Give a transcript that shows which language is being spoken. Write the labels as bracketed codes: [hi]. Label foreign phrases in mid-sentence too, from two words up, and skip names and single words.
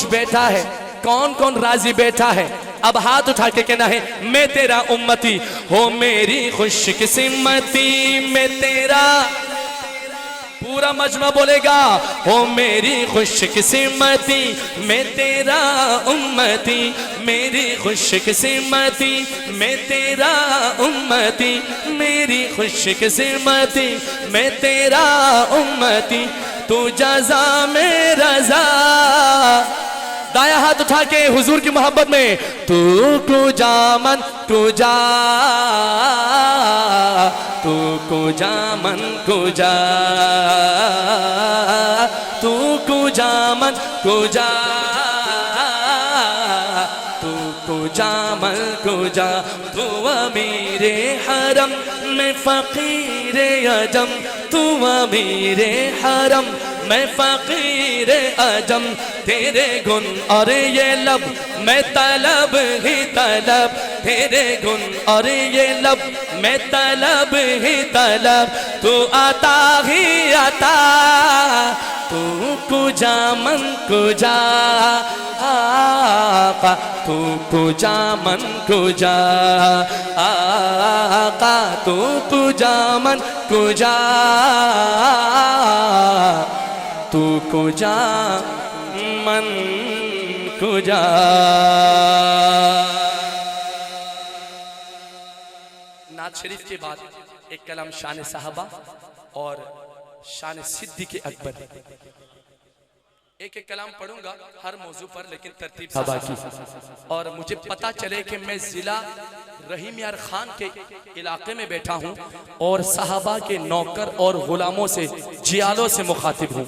[ur] بیٹھا ہے، کون کون راضی بیٹھا ہے، اب ہاتھ اٹھا کے کہنا ہے میں تیرا امتی، ہو میری خوش قسمتی میں تیرا، پورا پورا مجمع بولے گا او میری خوش قسمتی میں تیرا امتی، میری خوش قسمتی میں تیرا امتی، میری خوش قسمتی میں تیرا امتی، تو جزا میں رضا۔ دایاں ہاتھ اٹھا کے حضور کی محبت میں، [fa] تو کجا من کجا، تو کجا من کجا، تو کجا من کجا، تو کجا من کجا، [ur] تو امیر حرم میں فقیر عجم، تو امیر حرم میں فقیر عجم، تیرے گن اور یہ لب میں طلب ہی طلب، تیرے گن اور یہ لب میں طلب ہی طلب، تو عطا ہی عطا، [fa] تو کجا من کجا آقا، تو کجا من کجا آقا، تو کجا من کجا، تو کجا من کجا۔ [ur] نعت شریف کے بعد ایک کلام شان صحابہ اور شان صدیق اکبر، ایک ایک کلام پڑھوں گا ہر موضوع پر لیکن ترتیب صحابہ کی، اور مجھے پتا چلے کہ میں ضلع رحیم یار خان کے علاقے میں بیٹھا ہوں اور صحابہ کے نوکر اور غلاموں سے جیالوں سے مخاطب ہوں۔